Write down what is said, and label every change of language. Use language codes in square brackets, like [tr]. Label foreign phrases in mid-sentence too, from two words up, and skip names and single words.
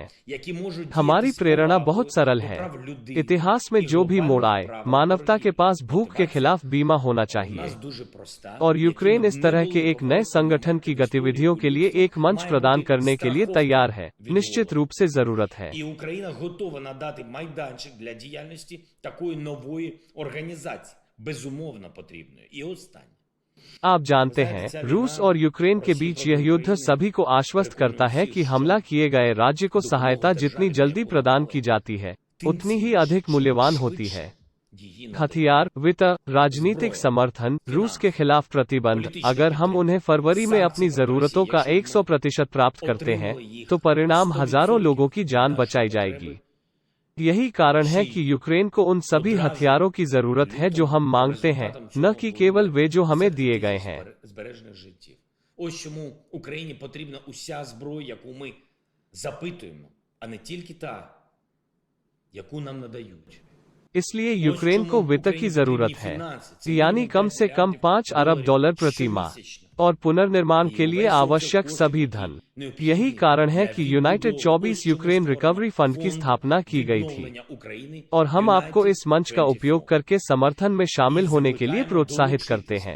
[hi] हमारी प्रेरणा बहुत सरल है। इतिहास में जो भी मोड़ आए, मानवता के पास भूख के खिलाफ बीमा होना चाहिए, और यूक्रेन इस तरह के एक नए संगठन की गतिविधियों के लिए एक मंच प्रदान करने के लिए तैयार है। निश्चित रूप से जरूरत है। [uk] І Україна готова надати майданчик для діяльності такої нової організації. Безумовно потрібної. І останнє. [hi] आप जानते हैं, रूस और यूक्रेन के बीच यह युद्ध सभी को आश्वस्त करता है कि हमला किए गए राज्य को सहायता जितनी जल्दी प्रदान की जाती है, उतनी ही अधिक मूल्यवान होती है। हथियार, वित्त, राजनीतिक समर्थन, रूस के खिलाफ प्रतिबंध, अगर हम उन्हें फरवरी में अपनी जरूरतों का 100% प्राप्त करते हैं, तो परिणाम हजारों लोगों की जान बचाई जाएगी। यही कारण है कि यूक्रेन को उन सभी हथियारों की जरूरत है जो हम मांगते हैं, न कि केवल वे जो हमें दिए गए हैं। [uk] Ось чому Україні потрібна уся зброя, яку ми запитуємо, а не тільки та, яку нам надають. [hi] इसलिए यूक्रेन को वित्त की जरूरत है, यानी कम से कम $5 अरब प्रति माह, और पुनर्निर्माण के लिए आवश्यक सभी धन। यही कारण है कि यूनाइटेड 24 यूक्रेन रिकवरी फंड की स्थापना की गई थी, और हम आपको इस मंच का उपयोग करके समर्थन में शामिल होने के लिए प्रोत्साहित करते हैं।